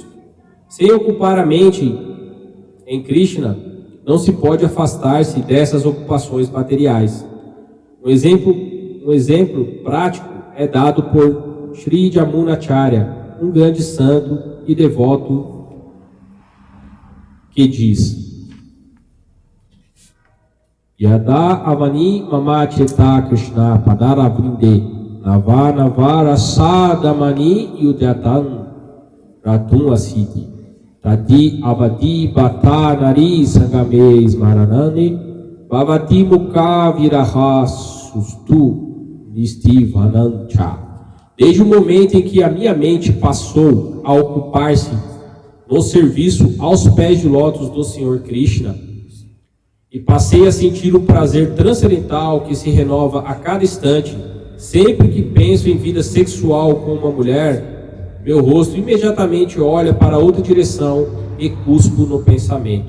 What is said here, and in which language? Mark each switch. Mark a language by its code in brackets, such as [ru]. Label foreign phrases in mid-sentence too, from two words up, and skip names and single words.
[pt] Sem ocupar a mente em Krishna, não se pode afastar-se dessas ocupações materiais. Um exemplo prático é dado por Sri Jamunacharya, um grande santo e devoto, que diz: [sa] यदा अवनि ममचेत कृष्ण पदर वृन्दे नवर सदामनि युद्यतन् रतुम् असिति तदि अवदि बत नारि सङ्गमे स्मरणनि भवति मुख विरह सुस्तु निस्तिवनञ्च. [pt] Desde o momento em que a minha mente passou a ocupar-se no serviço aos pés de lótus do Senhor Krishna, e passei a sentir o prazer transcendental que se renova a cada instante, sempre que penso em vida sexual com uma mulher, meu rosto imediatamente olha para outra direção e cuspo no pensamento.